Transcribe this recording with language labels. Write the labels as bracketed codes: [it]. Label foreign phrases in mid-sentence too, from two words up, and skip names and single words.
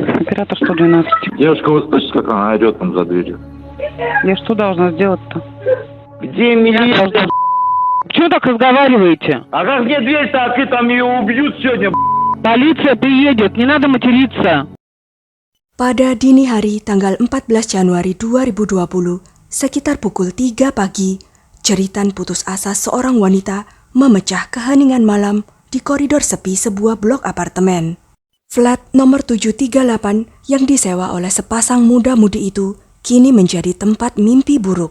[ru] оператор 112. Девушка, вы слышите, как она орет там за дверью? Я что должна сделать-то? Где милиция? Чего так разговариваете? А как мне дверь-то открыть, там ее убьют сегодня? Полиция приедет, не надо материться. [id] Pada dini hari tanggal 14 Januari 2020, sekitar pukul 3 pagi, jeritan putus asa seorang wanita memecah keheningan malam di koridor sepi sebuah blok apartemen. Flat nomor 738 yang disewa oleh sepasang muda-mudi itu kini menjadi tempat mimpi buruk.